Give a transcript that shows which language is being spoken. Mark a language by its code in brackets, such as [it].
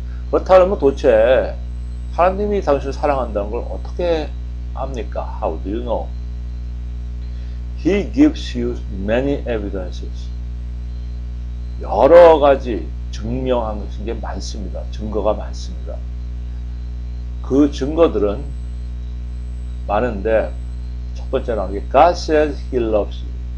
[ko] 그렇다면 도대체 하나님이 당신을 사랑한다는 걸 어떻게 압니까? [en] How do you know? He gives you many evidences. [ko] 여러 가지 증명한 게 많습니다. 증거가 많습니다. 그 증거들은 많은데 첫 번째 나오는 게 [en] God says He loves you.